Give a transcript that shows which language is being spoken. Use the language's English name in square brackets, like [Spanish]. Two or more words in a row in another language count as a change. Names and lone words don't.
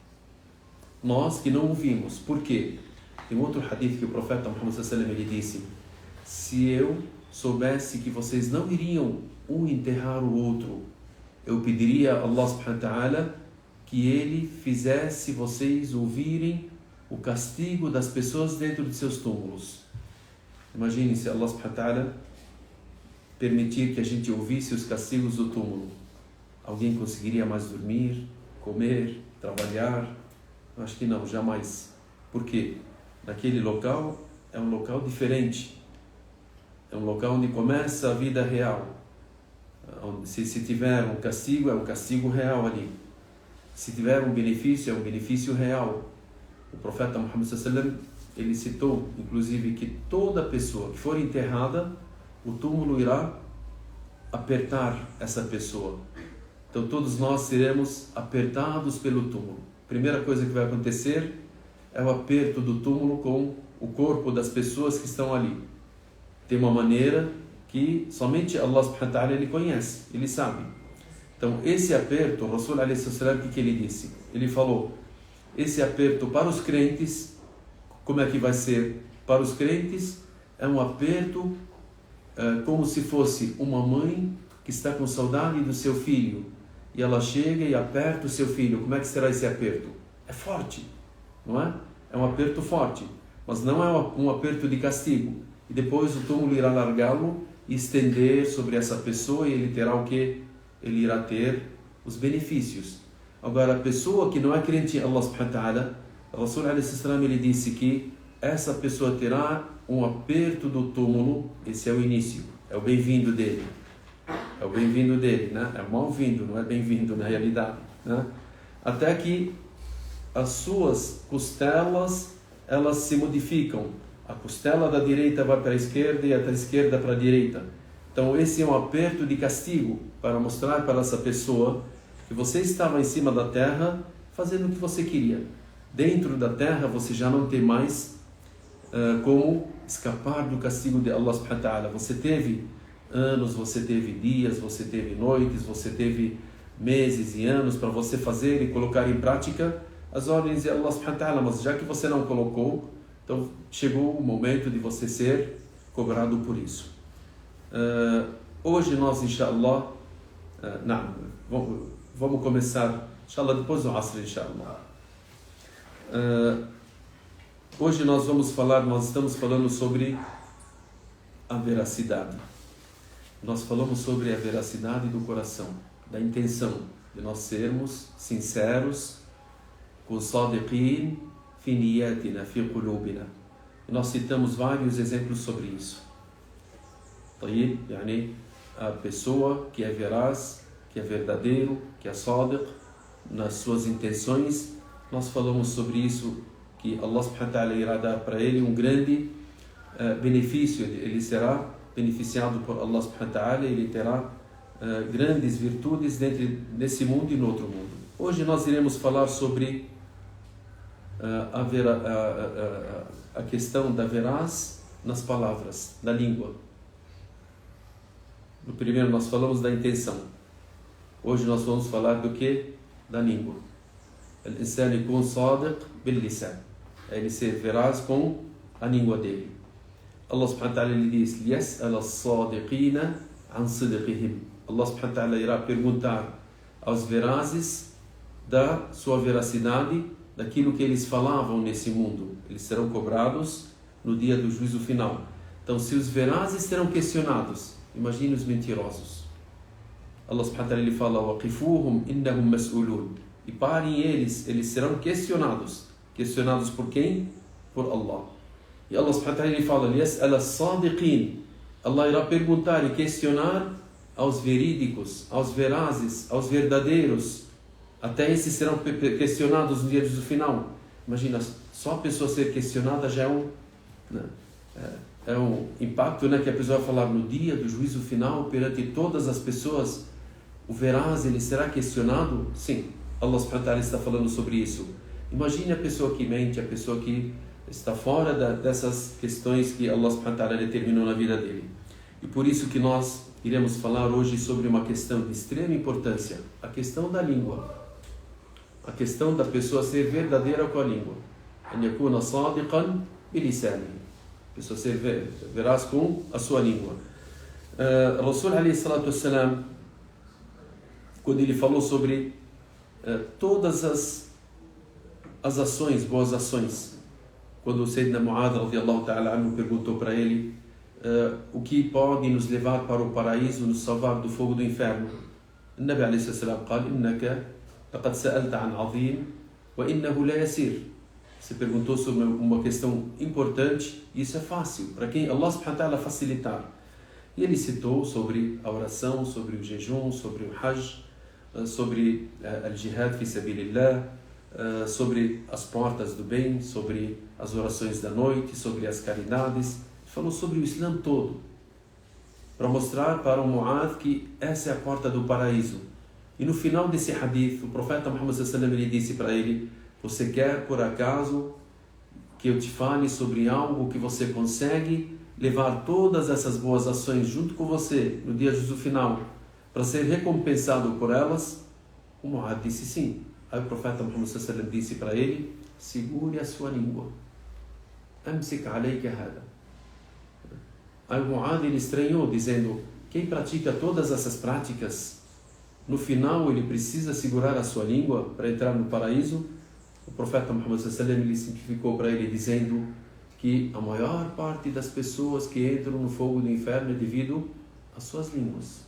[Portuguese] Nós que não ouvimos. Por quê? Tem outro hadith que o profeta Muhammad [Arabic] صلى الله عليه وسلم, [Portuguese] ele disse, se eu soubesse que vocês não iriam um enterrar o outro, eu pediria a Allah [Arabic] سبحانه وتعالى [Portuguese] que ele fizesse vocês ouvirem o castigo das pessoas dentro de seus túmulos. Imagine se Allah [Arabic] سبحانه وتعالى [Portuguese] permitir que a gente ouvisse os castigos do túmulo. Alguém conseguiria mais dormir, comer, trabalhar? Acho que não, jamais. Por quê? Naquele local é um local diferente. É um local onde começa a vida real. Se tiver um castigo, é um castigo real ali. Se tiver um benefício, é um benefício real. O profeta Muhammad [Arabic] صلى الله عليه وسلم, [Portuguese] ele citou, inclusive, que toda pessoa que for enterrada, o túmulo irá apertar essa pessoa. Então todos nós seremos apertados pelo túmulo. Primeira coisa que vai acontecer é o aperto do túmulo com o corpo das pessoas que estão ali. Tem uma maneira que somente Allah [Arabic] سبحانه وتعالى [Portuguese] ele conhece, ele sabe. Então esse aperto, o Rasul [Arabic] عليه السلام, [Portuguese] o que ele disse? Ele falou, esse aperto para os crentes, como é que vai ser? Para os crentes é um aperto como se fosse uma mãe que está com saudade do seu filho e ela chega e aperta o seu filho. Como é que será esse aperto? É forte, não é? É um aperto forte, mas não é um aperto de castigo. E depois o túmulo irá largá-lo e estender sobre essa pessoa e ele terá o quê? Ele irá ter os benefícios. Agora, a pessoa que não é crente em Allah [Arabic] سبحانه وتعالى, [Portuguese] o Rasul [Arabic] عليه السلام, [Portuguese] ele disse que essa pessoa terá um aperto do túmulo. Esse é o início, é o bem-vindo dele. É o bem-vindo dele, né? É o mal-vindo, não é bem-vindo na realidade, né? Até que as suas costelas, elas se modificam. A costela da direita vai para a esquerda e a da esquerda para a direita. Então esse é um aperto de castigo para mostrar para essa pessoa que você estava em cima da terra fazendo o que você queria. Dentro da terra você já não tem mais como escapar do castigo de Allah [Arabic] سبحانه وتعالى. [Portuguese] Você teve anos, você teve dias, você teve noites, você teve meses e anos para você fazer e colocar em prática as ordens de Allah [Arabic] سبحانه وتعالى, [Portuguese] mas já que você não colocou, então chegou o momento de você ser cobrado por isso. Hoje nós, inshallah, vamos começar, inshallah, depois do Asr, inshallah. Hoje nós estamos falando sobre a veracidade. Nós falamos sobre a veracidade do coração, da intenção de nós sermos sinceros, com [Arabic] صادقين في نياتنا، في قلوبنا. [Portuguese] E nós citamos vários exemplos sobre isso. A pessoa que é veraz, que é verdadeiro, que é sadiq nas suas intenções, nós falamos sobre isso, que Allah [Arabic] سبحانه وتعالى [Portuguese] irá dar para ele um grande benefício, ele será beneficiado por Allah [Arabic] سبحانه وتعالى, [Portuguese] ele terá grandes virtudes nesse mundo e no outro mundo. Hoje nós iremos falar sobre a questão da veraz nas palavras, da língua. No primeiro nós falamos da intenção. Hoje nós vamos falar do que? Da língua. [Arabic] الإنسان يكون صادق باللسان. [Portuguese] É ele ser veraz com a língua dele. Allah [Arabic] سبحانه وتعالى [Portuguese] lhe diz: [Arabic] "ليسأل الصادقين عن صدقهم." [Portuguese] Allah [Arabic] سبحانه وتعالى [Portuguese] irá perguntar aos verazes da sua veracidade, daquilo que eles falavam nesse mundo. Eles serão cobrados no dia do juízo final. Então, se os verazes serão questionados, imagine os mentirosos. Allah [Arabic] سبحانه وتعالى [Portuguese] ele fala: [Arabic] "وقفوهم إنهم مسؤولون." [Portuguese] E parem eles serão questionados. Questionados por quem? Por Allah. E Allah [Arabic] سبحانه وتعالى [Portuguese] ele fala: [Arabic] "ليسأل الصادقين." [Portuguese] Allah irá perguntar e questionar aos verídicos, aos verazes, aos verdadeiros. Até esses serão questionados no dia do final. Imagina, só a pessoa ser questionada já é um impacto, que a pessoa vai falar no dia do juízo final, perante todas as pessoas. O veraz, ele será questionado? Sim, Allah [Arabic] سبحانه وتعالى [Portuguese] está falando sobre isso. Imagine a pessoa que mente, a pessoa que está fora dessas questões que Allah [Arabic] سبحانه وتعالى [Portuguese] determinou na vida dele. E por isso que nós iremos falar hoje sobre uma questão de extrema importância, a questão da língua. A questão da pessoa ser verdadeira com a língua. [Arabic] أن يكون صادقا بلساني. [Portuguese] A pessoa ser veraz com a sua língua. [Arabic] الرسول عليه الصلاة والسلام, [Portuguese] quando ele falou sobre todas as ações, boas ações, quando o Sayyidina Mu'adh [Arabic] رضي الله تعالى عنه [Portuguese] perguntou para ele o que pode nos levar para o paraíso, nos salvar do fogo do inferno, o Nabi [Arabic] عليه الصلاة والسلام قال إنك لقد سألت عن عظيم وإنه لا يسير. [Portuguese] Você perguntou sobre uma questão importante e isso é fácil, para quem Allah [Arabic] سبحانه وتعالى [Portuguese] facilitar. E ele citou sobre a oração, sobre o jejum, sobre o hajj, sobre [Arabic] الجهاد في سبيل الله, [Portuguese] sobre as portas do bem, sobre as orações da noite, sobre as caridades. Falou sobre o Islã todo, para mostrar para o Mu'adh que essa é a porta do paraíso. E no final desse hadith, o profeta Muhammad [Arabic] صلى الله عليه وسلم [Portuguese] ele disse para ele: você quer por acaso que eu te fale sobre algo que você consegue levar todas essas boas ações junto com você no dia do final para ser recompensado por elas? O Mu'adh disse sim. Aí o profeta Muhammad [Arabic] صلى الله عليه وسلم [Portuguese] disse para ele: segure a sua língua. [Arabic] أمسك عليك هذا. [Portuguese] Aí o Mu'adh ele estranhou, dizendo: quem pratica todas essas práticas, no final ele precisa segurar a sua língua para entrar no paraíso? O profeta Muhammad [Arabic] صلى الله عليه وسلم [Portuguese] ele simplificou para ele, dizendo que a maior parte das pessoas que entram no fogo do inferno é devido às suas línguas.